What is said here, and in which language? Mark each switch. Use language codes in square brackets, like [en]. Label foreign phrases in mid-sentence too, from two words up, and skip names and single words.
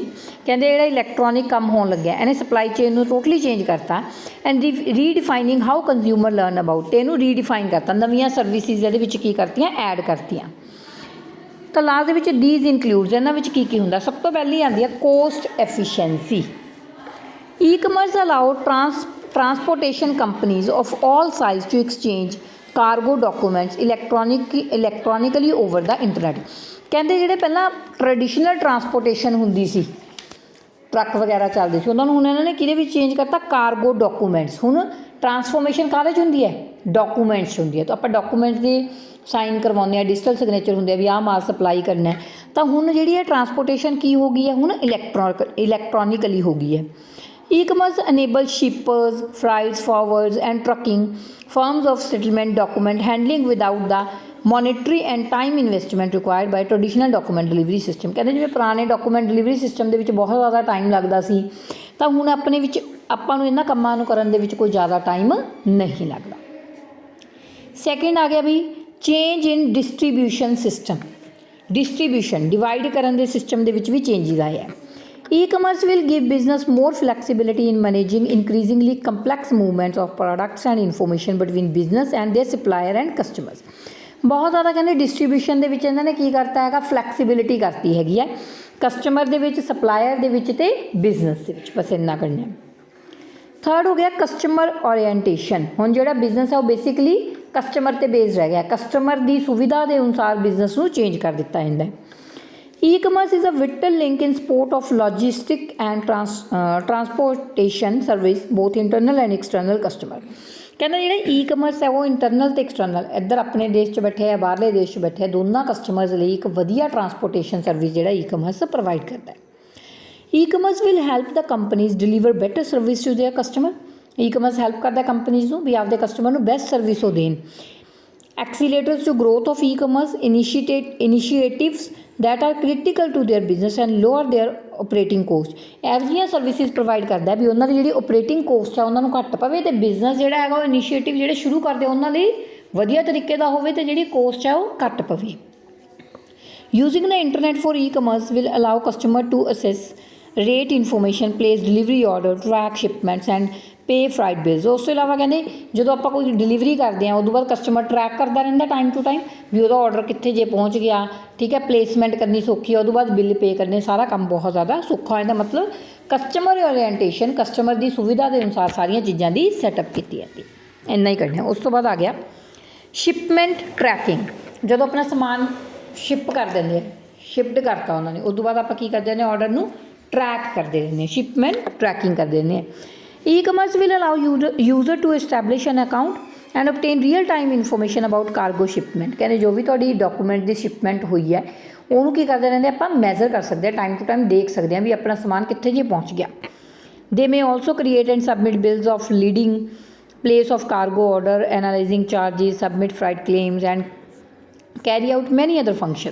[pa] ਕਹਿੰਦੇ ਜਿਹੜਾ ਇਲੈਕਟ੍ਰੋਨਿਕ ਕੰਮ ਹੋਣ ਲੱਗਿਆ ਇਹਨੇ [en] supply chain [pa] ਨੂੰ [en] totally change [pa] ਕਰਤਾ [en] and redefining how consumer learn about. [pa] ਇਹਨੂੰ ਰੀਡਿਫਾਈਨ ਕਰਤਾ, ਨਵੀਆਂ ਸਰਵਿਸਿਜ਼ ਇਹਦੇ ਵਿੱਚ ਕੀ ਕਰਤੀਆਂ, ਐਡ ਕਰਤੀਆਂ। ਤਾਂ ਲਾਸਟ ਦੇ ਵਿੱਚ [en] these includes, [pa] ਇਹਨਾਂ ਵਿੱਚ ਕੀ ਕੀ ਹੁੰਦਾ। ਸਭ ਤੋਂ ਪਹਿਲੀ ਆਉਂਦੀ ਹੈ [en] cost efficiency. E-commerce allowed transportation companies of all size to exchange cargo documents electronically over the internet। [pa] ਕਹਿੰਦੇ ਜਿਹੜੇ ਪਹਿਲਾਂ [en] traditional transportation [pa] ਹੁੰਦੀ ਸੀ, ਟਰੱਕ ਵਗੈਰਾ ਚੱਲਦੇ ਸੀ, ਉਹਨਾਂ ਨੂੰ ਹੁਣ ਇਹਨਾਂ ਨੇ ਕਿਹਦੇ ਵਿੱਚ ਚੇਂਜ ਕਰਤਾ, [en] cargo documents. [pa] ਹੁਣ ਟਰਾਂਸਫੋਰਮੇਸ਼ਨ ਕਾਹਦੇ 'ਚ ਹੁੰਦੀ ਹੈ, ਡਾਕੂਮੈਂਟਸ ਹੁੰਦੀ ਹੈ। ਤਾਂ ਆਪਾਂ ਡਾਕੂਮੈਂਟਸ ਦੇ ਸਾਈਨ ਕਰਵਾਉਂਦੇ ਹਾਂ, [en] digital signature [pa] ਹੁੰਦੇ ਆ ਵੀ ਆਹ ਮਾਲ ਸਪਲਾਈ ਕਰਨਾ। ਤਾਂ ਹੁਣ ਜਿਹੜੀ ਹੈ ਟਰਾਂਸਪੋਰਟੇਸ਼ਨ ਕੀ ਹੋ ਗਈ ਹੈ, ਹੁਣ ਇਲੈਕਟ੍ਰੋਨਿਕਲੀ ਹੋ ਗਈ ਹੈ। [en] E-commerce enables shippers, freight forwarders and trucking firms of settlement document handling without the monetary and time investment required by traditional document delivery system। [pa] ਕਹਿੰਦੇ ਜਿਵੇਂ ਪੁਰਾਣੇ [en] document delivery system [pa] ਦੇ ਵਿੱਚ ਬਹੁਤ ਜ਼ਿਆਦਾ ਟਾਈਮ ਲੱਗਦਾ ਸੀ, ਤਾਂ ਹੁਣ ਆਪਣੇ ਵਿੱਚ ਆਪਾਂ ਨੂੰ ਇਹਨਾਂ ਕੰਮਾਂ ਨੂੰ ਕਰਨ ਦੇ ਵਿੱਚ ਕੋਈ ਜ਼ਿਆਦਾ ਟਾਈਮ ਨਹੀਂ ਲੱਗਦਾ। ਸੈਕਿੰਡ ਆ ਗਿਆ ਵੀ [en] change in distribution system. distribution divide [pa] ਕਰਨ ਦੇ ਸਿਸਟਮ ਦੇ ਵਿੱਚ ਵੀ ਚੇਂਜਿਸ ਆਏ ਹੈ। [en] E-commerce will give business more flexibility in managing increasingly complex movements of products and information between business and their supplier and customers। [pa] ਬਹੁਤ ਜ਼ਿਆਦਾ ਕਹਿੰਦੇ ਡਿਸਟਰੀਬਿਊਸ਼ਨ ਦੇ ਵਿੱਚ ਇਹਨਾਂ ਨੇ ਕੀ ਕਰਤਾ ਹੈਗਾ, ਫਲੈਕਸੀਬਿਲਿਟੀ ਕਰਤੀ ਹੈਗੀ ਹੈ ਕਸਟਮਰ ਦੇ ਵਿੱਚ, ਸਪਲਾਇਰ ਦੇ ਵਿੱਚ ਅਤੇ ਬਿਜ਼ਨਸ ਦੇ ਵਿੱਚ। ਬਸ ਇੰਨਾ ਕਰਨਾ। ਥਰਡ ਹੋ ਗਿਆ [en] customer orientation. [pa] ਹੁਣ ਜਿਹੜਾ ਬਿਜ਼ਨਸ ਹੈ ਉਹ [en] basically customer [pa] 'ਤੇ ਬੇਸਡ ਰਹਿ ਗਿਆ, ਕਸਟਮਰ ਦੀ ਸੁਵਿਧਾ ਦੇ ਅਨੁਸਾਰ ਬਿਜ਼ਨਸ ਨੂੰ ਚੇਂਜ ਕਰ ਦਿੱਤਾ ਜਾਂਦਾ ਹੈ। [en] E-commerce is a vital link in support of logistic and transportation service, both internal and external customer। [pa] ਕਹਿੰਦਾ ਜਿਹੜਾ E-commerce ਹੈ ਉਹ ਇੰਟਰਨਲ ਅਤੇ ਐਕਸਟਰਨਲ, ਇੱਧਰ ਆਪਣੇ ਦੇਸ਼ 'ਚ ਬੈਠੇ ਆ, ਬਾਹਰਲੇ ਦੇਸ਼ 'ਚ ਬੈਠੇ ਆ, ਦੋਨਾਂ ਕਸਟਮਰਸ ਲਈ ਇੱਕ ਵਧੀਆ [en] transportation service [pa] ਜਿਹੜਾ E-commerce ਪ੍ਰੋਵਾਈਡ ਕਰਦਾ ਹੈ। [en] E-commerce will help the companies deliver better service to their customer। [pa] E-commerce ਹੈਲਪ ਕਰਦਾ ਕੰਪਨੀਜ਼ ਨੂੰ ਵੀ ਆਪਦੇ ਕਸਟਮਰ ਨੂੰ [en] best service [pa] ਉਹ ਦੇਣ। [en] Accelerators to growth of E-commerce initiatives that are critical to their business and lower their operating cost। [pa] ਇਹੋ ਜਿਹੀਆਂ [en] services provide [pa] ਕਰਦਾ ਵੀ ਉਹਨਾਂ ਦੀ ਜਿਹੜੀ [en] operating cost [pa] ਆ ਉਹਨਾਂ ਨੂੰ ਘੱਟ ਪਵੇ ਅਤੇ ਬਿਜ਼ਨਸ ਜਿਹੜਾ ਹੈਗਾ ਉਹ ਇਨੀਸ਼ੀਏਟਿਵ ਜਿਹੜੇ ਸ਼ੁਰੂ ਕਰਦੇ ਉਹਨਾਂ ਲਈ ਵਧੀਆ ਤਰੀਕੇ ਦਾ ਹੋਵੇ ਅਤੇ ਜਿਹੜੀ ਕੋਸਟ ਆ ਉਹ ਘੱਟ ਪਵੇ। [en] Using the internet for E-commerce will allow customer to access rate information, place delivery order, track shipments and pay freight bills. [pa] ਉਸ ਤੋਂ ਇਲਾਵਾ ਕਹਿੰਦੇ ਜਦੋਂ ਆਪਾਂ ਕੋਈ ਡਿਲੀਵਰੀ ਕਰਦੇ ਹਾਂ ਉਦੋਂ ਬਾਅਦ ਕਸਟਮਰ ਟਰੈਕ ਕਰਦਾ ਰਹਿੰਦਾ [en] time to time [pa] ਵੀ ਉਹਦਾ ਔਡਰ ਕਿੱਥੇ ਜੇ ਪਹੁੰਚ ਗਿਆ, ਠੀਕ ਹੈ। ਪਲੇਸਮੈਂਟ ਕਰਨੀ ਸੌਖੀ ਹੈ, ਉਦੋਂ ਬਾਅਦ ਬਿੱਲ ਪੇ ਕਰਨੇ, ਸਾਰਾ ਕੰਮ ਬਹੁਤ ਜ਼ਿਆਦਾ ਸੌਖਾ ਹੋ ਜਾਂਦਾ। ਮਤਲਬ [en] customer orientation, [pa] ਕਸਟਮਰ ਦੀ ਸੁਵਿਧਾ ਦੇ ਅਨੁਸਾਰ ਸਾਰੀਆਂ ਚੀਜ਼ਾਂ ਦੀ ਸੈਟਅਪ ਕੀਤੀ ਜਾਂਦੀ, ਇੰਨਾ ਹੀ ਕਰਨਾ। ਉਸ ਤੋਂ ਬਾਅਦ ਆ ਗਿਆ [en] shipment tracking. [pa] ਜਦੋਂ ਆਪਣਾ ਸਮਾਨ ਸ਼ਿਪ ਕਰ ਦਿੰਦੇ ਆ, ਸ਼ਿਫਟ ਕਰਤਾ ਉਹਨਾਂ ਨੇ, ਉਦੋਂ ਬਾਅਦ ਆਪਾਂ ਕੀ ਕਰਦੇ ਨੇ, ਔਡਰ ਨੂੰ ਟਰੈਕ ਕਰਦੇ ਰਹਿੰਦੇ ਹਾਂ, [en] shipment tracking [pa] ਕਰਦੇ ਰਹਿੰਦੇ ਹਾਂ। [en] E-commerce will allow user to establish an account and obtain real time information about cargo shipment। [pa] ਕਹਿੰਦੇ ਜੋ ਵੀ ਤੁਹਾਡੀ ਡਾਕੂਮੈਂਟ ਦੀ ਸ਼ਿਪਮੈਂਟ ਹੋਈ ਹੈ ਉਹਨੂੰ ਕੀ ਕਰਦੇ ਰਹਿੰਦੇ ਆਪਾਂ ਮੈਜ਼ਰ ਕਰ ਸਕਦੇ ਹਾਂ, [en] time to time [pa] ਦੇਖ ਸਕਦੇ ਹਾਂ ਵੀ ਆਪਣਾ ਸਮਾਨ ਕਿੱਥੇ ਜੇ ਪਹੁੰਚ ਗਿਆ। [en] They may also create and submit bills of lading, place of cargo order, analyzing charges, submit freight claims and carry out many other function.